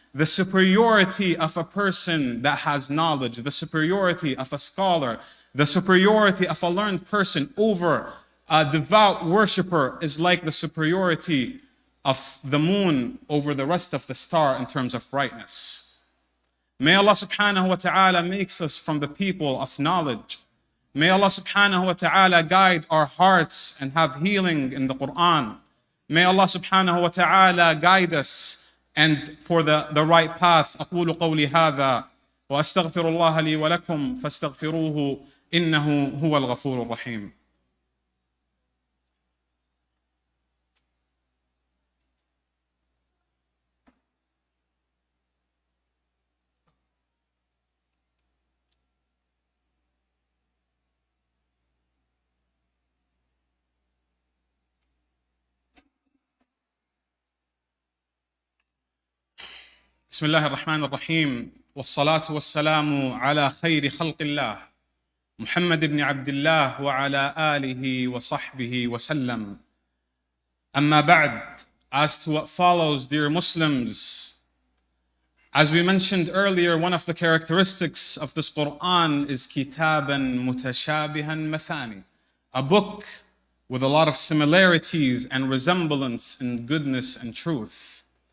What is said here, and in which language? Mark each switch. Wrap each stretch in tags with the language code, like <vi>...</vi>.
<en>The superiority of a person that has knowledge, the superiority of a scholar, the superiority of a learned person over a devout worshipper is like the superiority of the moon over the rest of the star in terms of brightness. May Allah subhanahu wa ta'ala makes us from the people of knowledge. May Allah subhanahu wa ta'ala guide our hearts and have healing in the Quran. May Allah subhanahu wa ta'ala guide us and for the right path.</en> <ar>أقول قولي هذا وأستغفر الله لي ولكم فاستغفروه إنه هو الغفور الرحيم. بسم الله الرحمن الرحيم والصلاة والسلام على خير خلق الله محمد بن عبد الله وعلى آله وصحبه وسلم. أما بعد,</ar> <en>as to what follows, dear Muslims, as we mentioned earlier, one of the characteristics of this Quran is</en> <ar>كتابا متشابها مثاني,</ar> <en>a book with a lot of similarities and resemblance in goodness and truth.</en>